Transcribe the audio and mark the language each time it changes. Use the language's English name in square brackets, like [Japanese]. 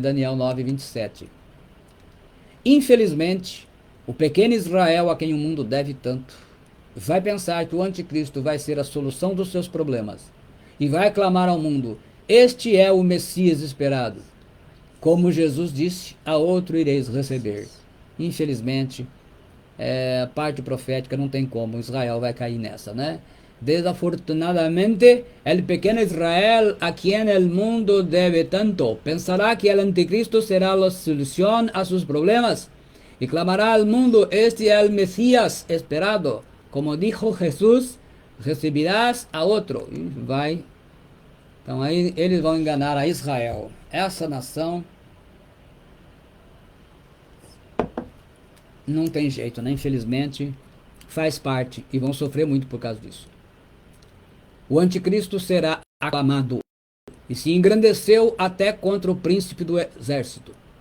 [Portuguese] Daniel 9:27. Infelizmente, o pequeno Israel, a quem o mundo deve tanto, vai pensar que o anticristo vai ser a solução dos seus problemas e vai clamar ao mundo este é o Messias esperado. Como Jesus disse, a outro ireis receber. Infelizmente, a parte profética não tem como, Israel vai cair nessa, né? [Spanish] Desafortunadamente, el pequeño Israel, a quien el mundo debe tanto, pensará que el anticristo será la solución a sus problemas y clamará al mundo, este es el Mesías esperado. Como dijo Jesús, recibirás a outro. [Portuguese] E vai. Então aí eles vão enganar a Israel. Essa nação não tem jeito, né? Infelizmente faz parte e vão sofrer muito por causa disso. O anticristo será aclamado e se engrandeceu até contra o príncipe do exército.